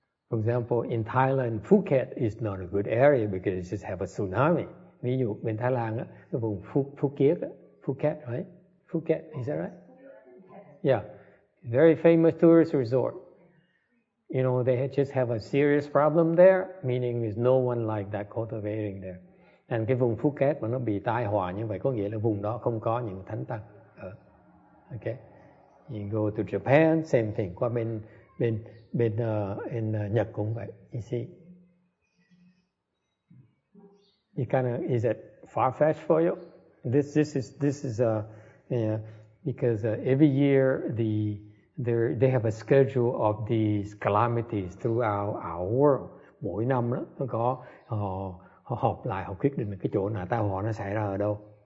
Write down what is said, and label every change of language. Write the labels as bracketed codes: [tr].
[en] For example, in Thailand, Phuket is not a good area because it just have a tsunami. [vi] Ví dụ bên Thái Lan á, cái vùng Phuket, right? [en] Phuket, is that right? Yeah, very famous tourist resort. You know, they just have a serious problem there, meaning there's no one like that cultivating there. [vi] And cái vùng Phuket mà nó bị tai họa như vậy có nghĩa là vùng đó không có những thánh tăng. [en] Okay. You go to Japan, same thing. [vi] Qua bên Nhật cũng vậy. [en] You see, you kind of, is it far-fetched for you? This is because every year they have a schedule of these calamities throughout our world. [vi] Mỗi năm đó, nó có họ họp lại, họ quyết định cái chỗ nào tai họa nó xảy ra ở đâu.